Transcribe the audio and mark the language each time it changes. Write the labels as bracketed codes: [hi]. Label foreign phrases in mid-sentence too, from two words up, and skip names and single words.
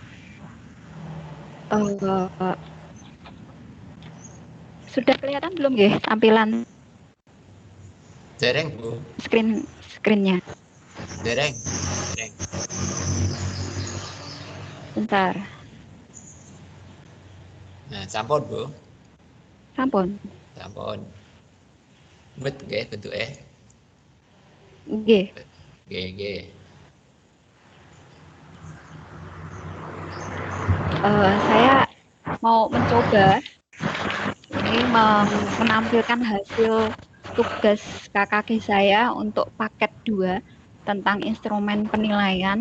[id] Sudah kelihatan belum ya tampilan [jv] Dereng, Bu. [id] Screen-nya? [jv] Dereng. [id] Bentar. Nah, [jv] sampun, Bu. Sampun. Bet nggih bentuke. Nggih. Nggih. [id] Saya mau mencoba ini menampilkan hasil tugas KKG saya untuk paket 2 tentang instrumen penilaian.